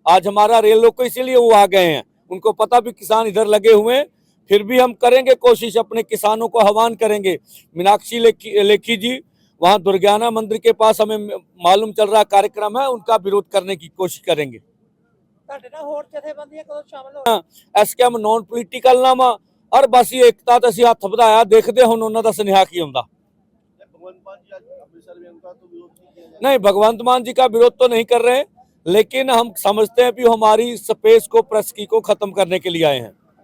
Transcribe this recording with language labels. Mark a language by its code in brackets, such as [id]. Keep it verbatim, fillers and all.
[hi] आज हमारा रेल रोको इसीलिए वो आ गए हैं, उनको पता भी किसान इधर लगे हुए हैं, फिर भी हम करेंगे कोशिश, अपने किसानों को आह्वान करेंगे। मीनाक्षी लेखी लेखी जी वहाँ दुर्गाना मंदिर के पास हमें मालूम चल रहा कार्यक्रम है, उनका विरोध करने की कोशिश करेंगे। [pa] ਐਸਕੇਐਮ ਨੌਨ ਪੋਲੀਟੀਕਲ ਨਾਮ ਔਰ ਬਸ ਏਕਤਾ ਤੇ ਅਸੀਂ ਹੱਥ ਵਧਾਇਆ, ਦੇਖਦੇ ਹੁਣ ਉਹਨਾਂ ਦਾ ਸੁਨੇਹਾ ਕੀ ਹੁੰਦਾ। [hi] नहीं, भगवंत मान जी का विरोध तो नहीं कर रहे, लेकिन हम समझते हैं कि हमारी स्पेस को प्रस्की को खत्म करने के लिए आए हैं।